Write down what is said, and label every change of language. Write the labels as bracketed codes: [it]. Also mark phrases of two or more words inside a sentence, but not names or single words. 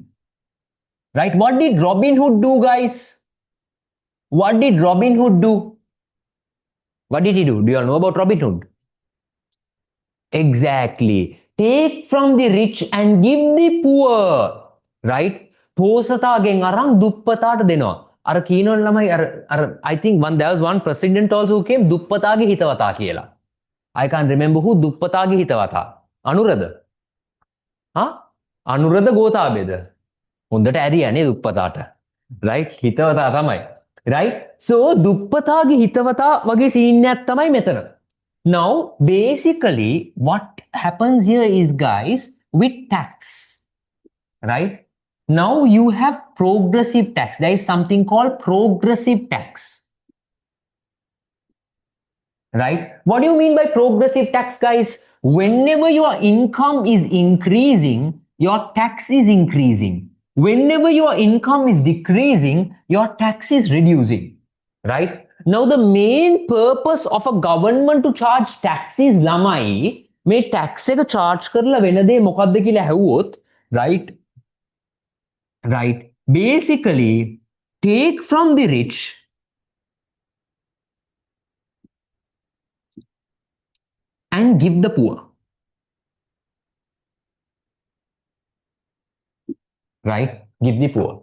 [en] Right? What did Robin Hood do, guys? What did Robin Hood do? What did he do? Do you all know about Robin Hood? Exactly. Take from the rich and give the poor. Right? [si] පෝසතාගෙන් අරන් දුප්පතාට දෙනවා. අර කීනවල ළමයි අර [en] I think there was one president also who came [si] දුප්පතාගේ හිතවතා කියලා. [en] I can't remember who [si] දුප්පතාගේ හිතවතා. [en] අනුරද? [si] හා? අනුරද ගෝතාබේද? හොඳට ඇරියනේ දුප්පතාට. right? හිතවතා තමයි. right? So දුප්පතාගේ හිතවතා වගේ සීන් එකක් තමයි මෙතන. [en] Now basically what happens here is, guys, with tax, right? Now you have progressive tax. There is something called progressive tax. Right? What do you mean by progressive tax, guys? Whenever your income is increasing, your tax is increasing. Whenever your income is decreasing, your tax is reducing. Right? Now the main purpose of a government to charge tax is [si] lamai මේ tax එක charge කරලා වෙන දේ මොකක්ද කියලා ඇහුවොත්, [en] right? Right? Basically take from the rich and give the poor. Right? Give the poor.